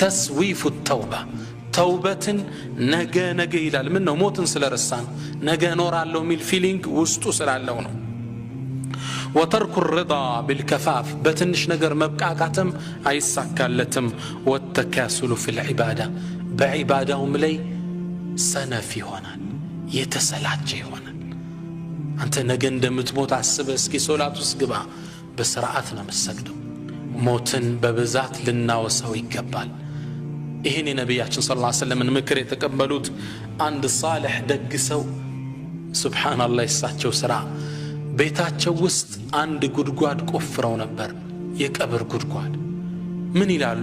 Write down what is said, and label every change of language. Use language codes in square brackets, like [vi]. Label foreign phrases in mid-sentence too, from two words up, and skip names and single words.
[ar] تسويف التوبة [am] ተውበትን ነገ ይላል። ምን ነው ሞትን ስለረሳን ነገ እኖራለሁ ሚል ፊሊንግ ውስጡ ስላለው ነው። ወተርኩ [ar] الرضا بالكفاف [am] በትንሽ ነገር መብቃቃትም አይሳካለትም። [ar] وتكاسل في العبادة [am] በዒባዳውም ላይ ሰነፍ ይሆናል፣ የተሰላቸ ይሆናል። አንተ ነገ እንደምትሞት አስበህ እስኪ ሶላት ውስጥ ግባ፣ በስርዓት ነው የምትሰግደው። ሞትን በብዛት ልናወሳው ይገባል። ይህን የነቢያችን [ar] صلى الله عليه وسلم [am] ምክር የተቀበሉት አንድ ሳልሕ ደግ ሰው ሱብሓነላህ የሳቸው ስራ ቤታቸው ውስጥ አንድ ጉድጓድ ቆፍረው ነበር፣ የቀብር ጉድጓድ። ምን ይላሉ?